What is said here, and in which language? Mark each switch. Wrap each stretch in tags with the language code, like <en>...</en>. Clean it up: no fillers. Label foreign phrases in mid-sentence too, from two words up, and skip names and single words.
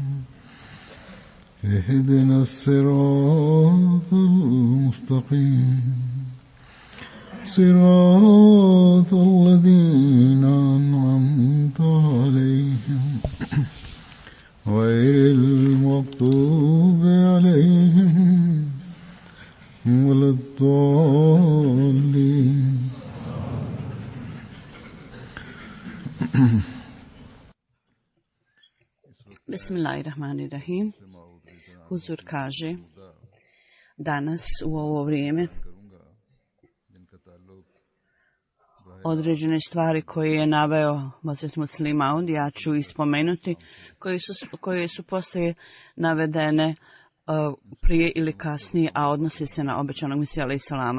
<ar>اهدنا الصراط المستقيم صراط الذين أنعمت عليهم غير المغضوب عليهم ولا الضالين. Bismillahirrahmanirrahim.</ar> <bs>Huzur kaže, danas u ovo vrijeme određene stvari koje je naveo Hazret Muslih Maud, ja ću ispomenuti, koje su poslije navedene prije ili kasnije, a odnose se na obećanog Mesija alejhi selama.</bs>